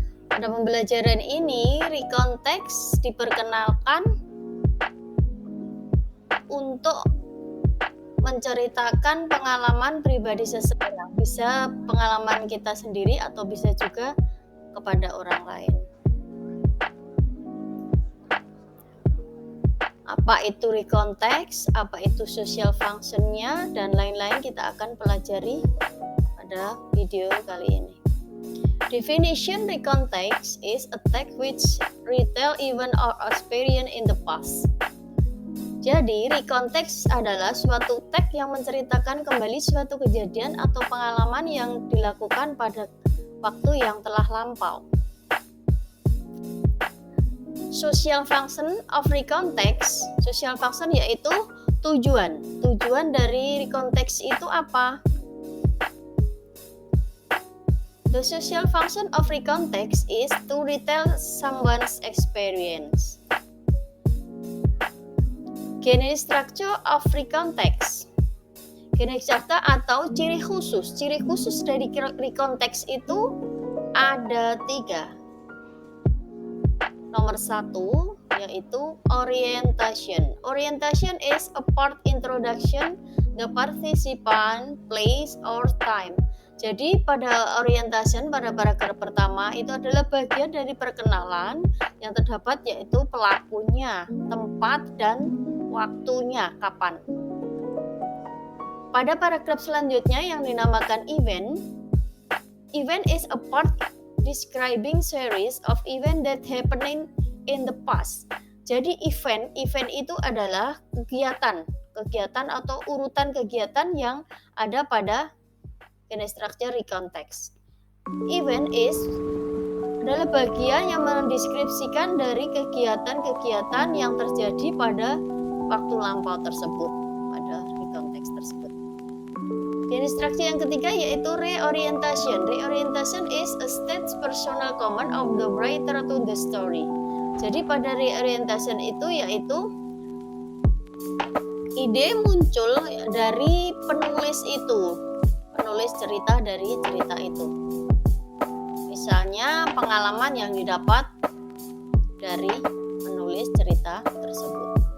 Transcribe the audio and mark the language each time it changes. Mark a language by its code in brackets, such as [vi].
[id] Pada pembelajaran ini, recount text diperkenalkan untuk menceritakan pengalaman pribadi seseorang, bisa pengalaman kita sendiri atau bisa juga kepada orang lain. Apa itu recount text, apa itu social function-nya, dan lain-lain kita akan pelajari pada video kali ini. [en] Definition recount text is a text which retell event or experience in the past. [id] Jadi, recount text adalah suatu teks yang menceritakan kembali suatu kejadian atau pengalaman yang dilakukan pada waktu yang telah lampau. [en] Social function of recount text. Social function [id] yaitu tujuan. Tujuan dari recount text itu apa? [en] The social function of recount text is to retell someone's experience. General structure of recount text. General structure [id] atau ciri khusus. Ciri khusus dari recount text itu ada 3. Nomor 1 yaitu orientation. [en] Orientation is a part introduction the participant, place, or time. [id] Jadi pada orientation, pada paragraf pertama itu adalah bagian dari perkenalan yang terdapat yaitu pelakunya, tempat, dan waktunya, kapan. Pada paragraf selanjutnya yang dinamakan event, [en] event is a part describing series of event that happening in the past. [id] Jadi event itu adalah kegiatan atau urutan kegiatan yang ada pada structure recount text. Event adalah bagian yang mendeskripsikan dari kegiatan-kegiatan yang terjadi pada waktu lampau tersebut, pada recount text tersebut. Instruksi yang ketiga yaitu reorientation. [en] Reorientation is a state personal comment of the writer to the story. [id] Jadi pada reorientation itu yaitu ide muncul dari penulis itu, penulis cerita dari cerita itu. Misalnya pengalaman yang didapat dari penulis cerita tersebut.